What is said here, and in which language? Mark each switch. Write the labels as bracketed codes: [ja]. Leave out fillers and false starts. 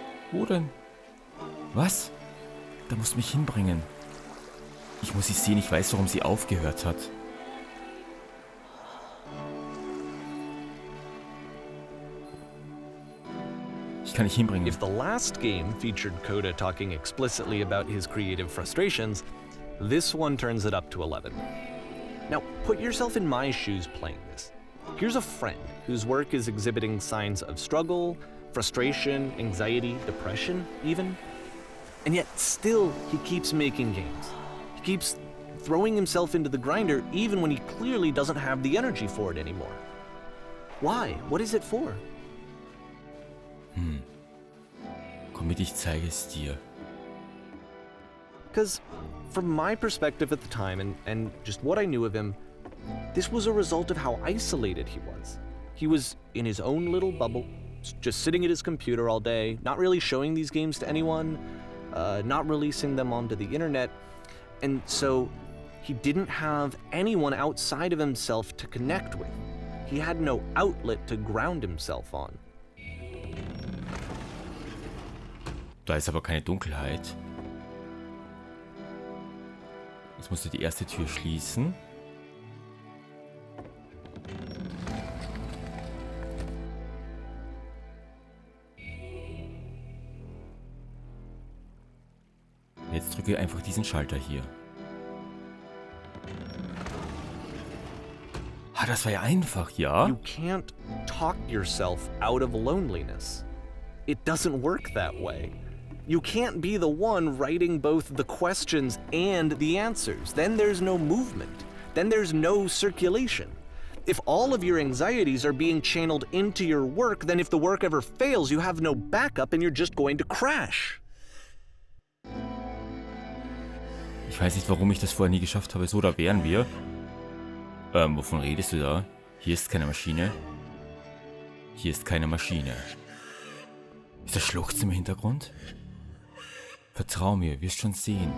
[de] Wo denn? Was? Da musst du mich hinbringen. Ich muss sie sehen, ich weiß, warum sie aufgehört hat. Ich kann nicht hinbringen. [en] If the last game featured Coda talking explicitly about his creative frustrations, this one turns it up to 11. Now, put yourself in my shoes playing this. Here's a friend whose work is exhibiting signs of struggle, frustration, anxiety, depression, even. And yet, still, he keeps making games. He keeps throwing himself into the grinder even when he clearly doesn't have the energy for it anymore. Why? What is it for? [de] Komm mit, ich zeige es dir. [en] Because from my perspective at the time and just what I knew of him, this was a result of how isolated he was. He was in his own little bubble, just sitting at his computer all day, not really showing these games to anyone, not releasing them onto the internet, and so he didn't have anyone outside of himself to connect with. He had no outlet to ground himself on. [de] Da ist aber keine Dunkelheit. Jetzt musst du die erste Tür schließen. Jetzt drücke einfach diesen Schalter hier. Ah, das war ja einfach, ja? [en] You can't talk yourself out of loneliness. It doesn't work that way. You can't be the one writing both the questions and the answers. Then there's no movement. Then there's no circulation. If all of your anxieties are being channeled into your work, then if the work ever fails, you have no backup and you're just going to crash. [de] Ich weiß nicht, warum ich das vorher nie geschafft habe. So, da wären wir. Wovon redest du da? Hier ist keine Maschine. Hier ist keine Maschine. Ist das Schluchzen im Hintergrund? Vertrau mir, wirst schon sehen.